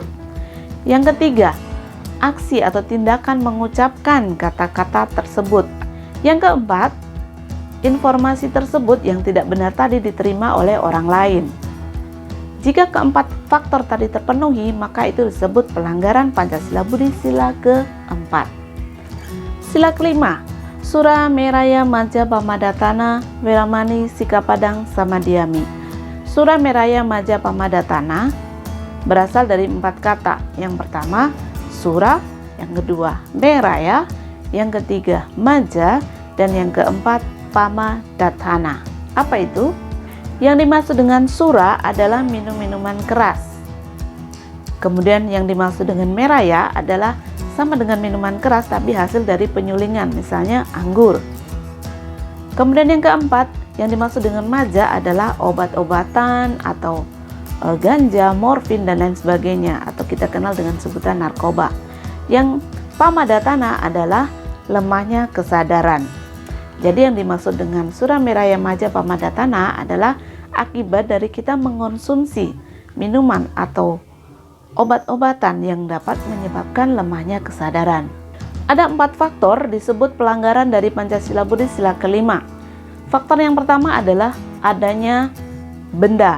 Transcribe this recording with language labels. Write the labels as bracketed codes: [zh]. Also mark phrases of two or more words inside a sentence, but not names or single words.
[id] Yang ketiga, aksi atau tindakan mengucapkan kata-kata tersebut. Yang keempat, informasi tersebut yang tidak benar tadi diterima oleh orang lain. Jika keempat faktor tadi terpenuhi, maka itu disebut pelanggaran Pancasila Budi sila keempat. Sila kelima, [pi] Sura Meraya Maja Pamadatana Weramani Sikapadang Samadiyami. Sura Meraya Maja Pamadatana [id] berasal dari 4 kata. Yang pertama, Sura, yang kedua, Meraya, yang ketiga, Maja, dan yang keempat, Pamadatana. Apa itu? Yang dimaksud dengan sura adalah minum-minuman keras. Kemudian yang dimaksud dengan meraya adalah sama dengan minuman keras tapi hasil dari penyulingan, misalnya anggur. Kemudian yang keempat, yang dimaksud dengan maja adalah obat-obatan atau ganja, morfin, dan lain sebagainya, atau kita kenal dengan sebutan narkoba. Yang pamadatana adalah lemahnya kesadaran. Jadi yang dimaksud dengan [pi] sura meraya maja pamadatana [id] adalah akibat dari kita mengonsumsi minuman atau obat-obatan yang dapat menyebabkan lemahnya kesadaran. Ada 4 faktor disebut pelanggaran dari Pancasila Budi sila kelima. Faktor yang pertama adalah adanya benda.